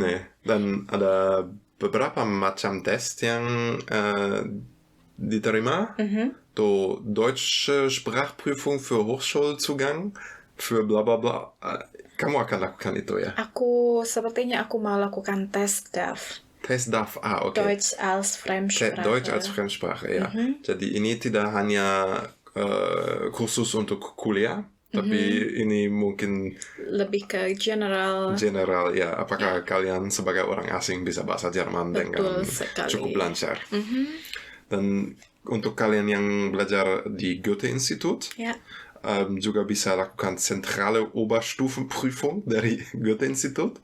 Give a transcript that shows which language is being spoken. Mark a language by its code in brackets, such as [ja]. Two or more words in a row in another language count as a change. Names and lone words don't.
[id] Nih, dan ada beberapa macam tes yang diterima. Tuh, [de] Deutsche Sprachprüfung für Hochschulzugang, für bla bla bla. [id] Kamu akan lakukan itu ya? Sepertinya aku mau lakukan tes DAF. Tes DAF, oke. [de] Deutsch als Fremdsprache. Deutsch als Fremdsprache, [id] ya. Jadi ini tidak hanya khusus untuk kuliah, tapi ini mungkin lebih ke general. ya. Apakah kalian sebagai orang asing bisa bahasa Jerman dengan cukup lancar? Dan untuk kalian yang belajar di Goethe-Institut, juga bisa lakukan [de] zentrale Oberstufenprüfung [id] dari Goethe-Institut.